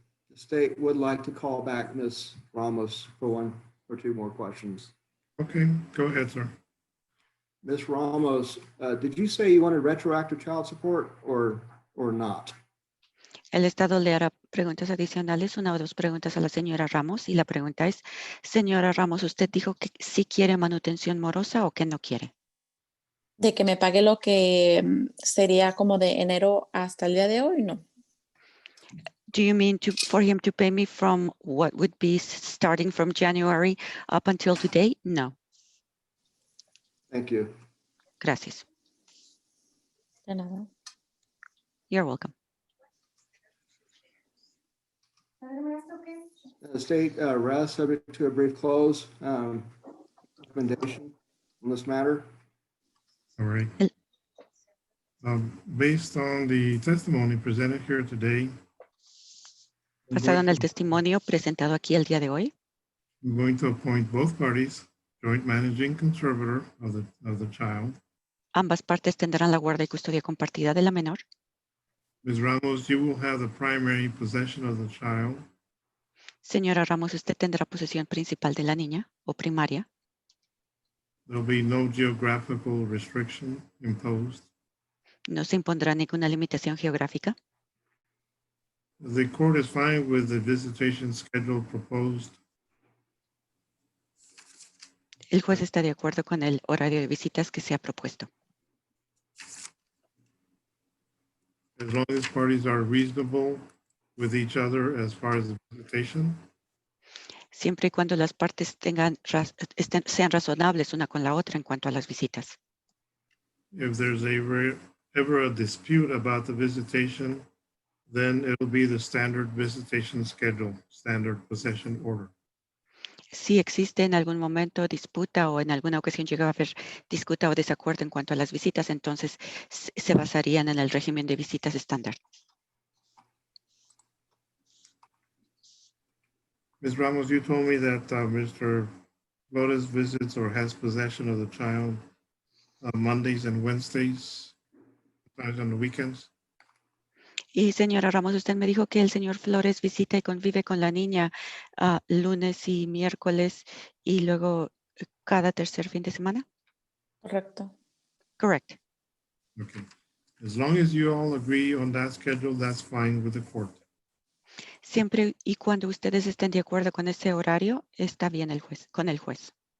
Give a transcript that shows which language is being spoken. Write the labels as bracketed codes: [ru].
[en] The state would like to call back Ms. Ramos for one or two more questions. Okay, go ahead, sir. Ms. Ramos, did you say you wanted retroactive child support or not? [es] El Estado le hará preguntas adicionales, una o dos preguntas a la señora Ramos. Y la pregunta es, señora Ramos, ¿usted dijo que sí quiere manutención morosa o que no quiere? De que me pague lo que sería como de enero hasta el día de hoy, no. [en] Do you mean for him to pay me from what would be starting from January up until today? No. Thank you. [es] Gracias. De nada. [en] You're welcome. The state rests subject to a brief close recommendation on this matter. All right. Based on the testimony presented here today, [es] Basado en el testimonio presentado aquí el día de hoy, [en] I'm going to appoint both parties joint managing conservator of the child. [es] ambas partes tendrán la guarda y custodia compartida de la menor. [en] Ms. Ramos, you will have the primary possession of the child. [es] Señora Ramos, usted tendrá posesión principal de la niña o primaria. [en] There will be no geographical restriction imposed. [es] No se impondrá ninguna limitación geográfica. [en] The court is fine with the visitation schedule proposed. [es] El juez está de acuerdo con el horario de visitas que se ha propuesto. [en] As long as parties are reasonable with each other as far as the visitation. [es] Siempre y cuando las partes sean razonables una con la otra en cuanto a las visitas. [en] If there's ever a dispute about the visitation, then it'll be the standard visitation schedule, standard possession order. [es] Si existe en algún momento disputa o en alguna ocasión llega a haber disputa o desacuerdo en cuanto a las visitas, entonces se basarían en el régimen de visitas estándar. [en] Ms. Ramos, you told me that Mr. Flores visits or has possession of the child Mondays and Wednesdays, sometimes on the weekends. [es] Y señora Ramos, usted me dijo que el señor Flores visita y convive con la niña lunes y miércoles y luego cada tercer fin de semana. Correcto. [en] Correct. Okay. As long as you all agree on that schedule, that's fine with the court. [es] Siempre y cuando ustedes estén de acuerdo con ese horario, está bien con el juez.